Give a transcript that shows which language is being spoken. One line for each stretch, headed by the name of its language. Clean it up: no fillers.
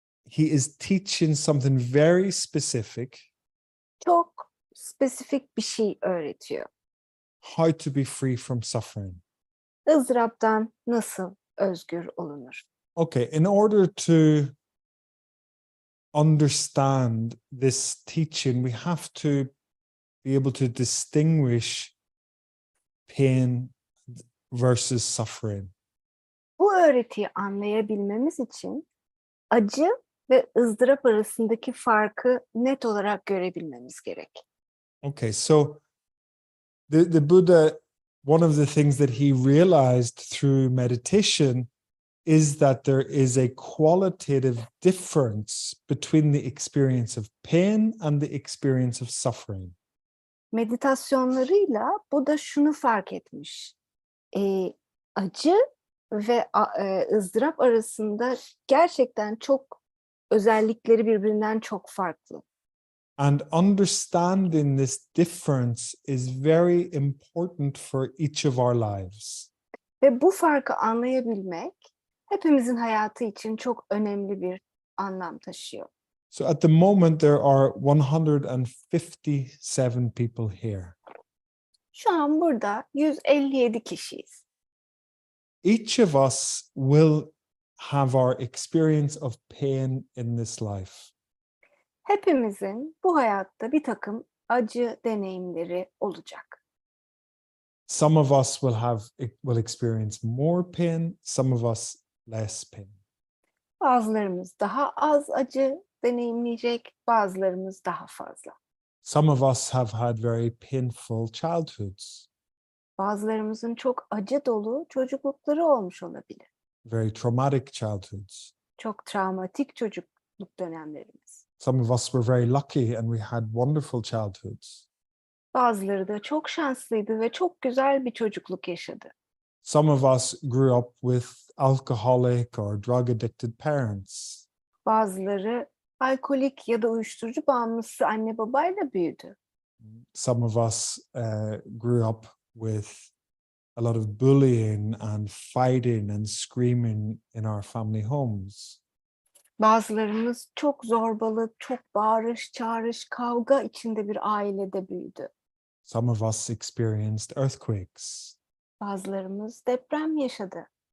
English: He is teaching something very specific.
Turkish: Çok spesifik bir şey öğretiyor.
English: how to be free from suffering.
Turkish: ızdıraptan nasıl özgür olunur?
English: Okay, in order to understand this teaching, we have to be able to distinguish pain versus suffering.
Turkish: Bu öğretiyi anlayabilmemiz için acı ve ızdırap arasındaki farkı net olarak görebilmemiz gerek.
English: Okay, so the Buddha, one of the things that he realized through meditation is that there is a qualitative difference between the experience of pain and the experience of suffering.
Turkish: Meditasyonlarıyla bu da şunu fark etmiş. Acı ve ızdırap arasında gerçekten çok özellikleri birbirinden çok farklı.
English: And understanding this difference is very important for each of our lives.
Turkish: Ve bu farkı anlayabilmek hepimizin hayatı için çok önemli bir anlam taşıyor.
English: So at the moment, there are 157 people here.
Turkish: Şu an burada 157 kişiyiz.
English: Each of us will have our experience of pain in this life.
Turkish: Hepimizin bu hayatta bir takım acı deneyimleri olacak.
English: Some of us will experience more pain, some of us less pain.
Turkish: Bazılarımız daha az acı deneyimleyecek, bazılarımız daha fazla.
English: Some of us have had very painful childhoods,
Turkish: Bazılarımızın çok acı dolu çocuklukları olmuş olabilir.
English: very traumatic childhoods.
Turkish: Çok travmatik çocukluk dönemlerimiz.
English: Some of us were very lucky and we had wonderful childhoods.
Turkish: Bazıları da çok şanslıydı ve çok güzel bir çocukluk yaşadı.
English: Some of us grew up with alcoholic or drug addicted parents.
Turkish: Bazıları alkolik ya da uyuşturucu bağımlısı anne babayla büyüdü.
English: Some of us grew up with a lot of bullying and fighting and screaming in our family homes.
Turkish: Bazılarımız çok zorbalık, çok bağırış, çağrış, kavga içinde bir ailede büyüdü.
English: Some of us experienced earthquakes,
Turkish: Bazılarımız deprem yaşadı.